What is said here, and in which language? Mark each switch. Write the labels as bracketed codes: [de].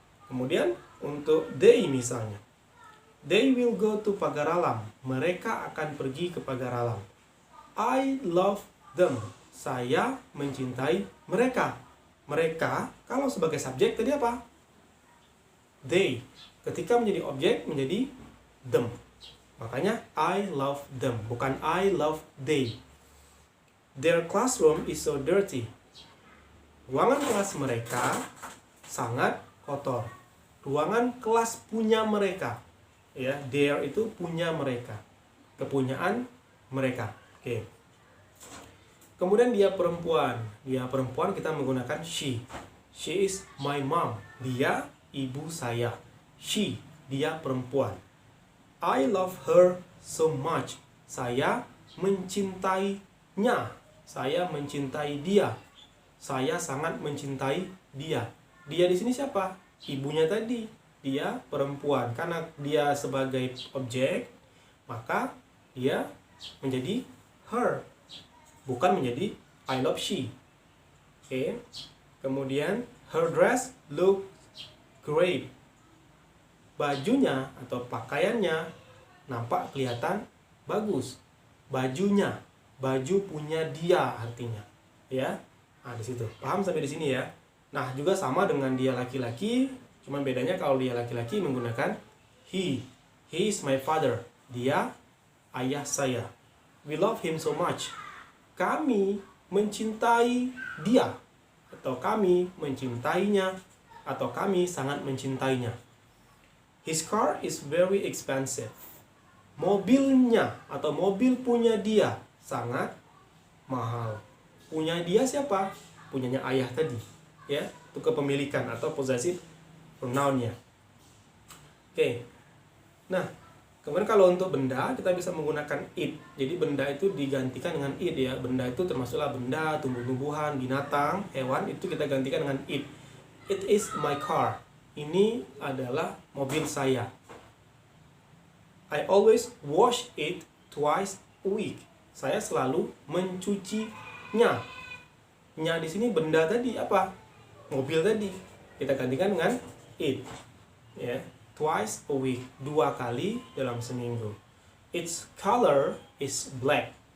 [id] Kemudian untuk they misalnya. [en] They will go to Pagaralam. [id] Mereka akan pergi ke Pagaralam. [en] I love them. [id] Saya mencintai mereka. Mereka, kalau sebagai subjek tadi apa? They. Ketika menjadi objek, menjadi them. Makanya [en] I love them, [id] bukan [en] I love they. Their classroom is so dirty. [id] Ruangan kelas mereka sangat kotor. Ruangan kelas punya mereka. Ya, their itu punya mereka. Kepunyaan mereka. Oke. Kemudian dia perempuan. Dia perempuan kita menggunakan she. [en] She is my mom. [id] Dia ibu saya. She, dia perempuan. [en] I love her so much. [id] Saya mencintainya. Saya mencintai dia. Saya sangat mencintai dia. Dia di sini siapa? Ibunya tadi. Dia perempuan. Karena dia sebagai objek, maka dia menjadi her, bukan menjadi [en] I love she. [id] Oke. Kemudian [en] her dress look great. [id] Bajunya atau pakaiannya nampak kelihatan bagus. Bajunya, baju punya dia artinya. Ya. Nah, di situ. Paham sampai di sini ya? Nah, juga sama dengan dia laki-laki, cuman bedanya kalau dia laki-laki menggunakan he. [en] He is my father. [id] Dia ayah saya. [en] We love him so much. [id] Kami mencintai dia. Atau kami mencintainya. Atau kami sangat mencintainya. [en] His car is very expensive. [id] Mobilnya atau mobil punya dia sangat mahal. Punya dia siapa? Punyanya ayah tadi. Ya, itu kepemilikan atau possessive pronoun-nya. Oke. Nah, kemudian kalau untuk benda, kita bisa menggunakan it. Jadi benda itu digantikan dengan it ya. Benda itu termasuklah benda, tumbuh-tumbuhan, binatang, hewan, itu kita gantikan dengan it. [en] It is my car. [id] Ini adalah mobil saya. [en] I always wash it twice a week. [id] Saya selalu mencucinya. Nya di sini benda tadi apa? Mobil tadi. Kita gantikan dengan it. Ya. [en] Twice a week, [id] 2 kali dalam seminggu. [en] Its color is black.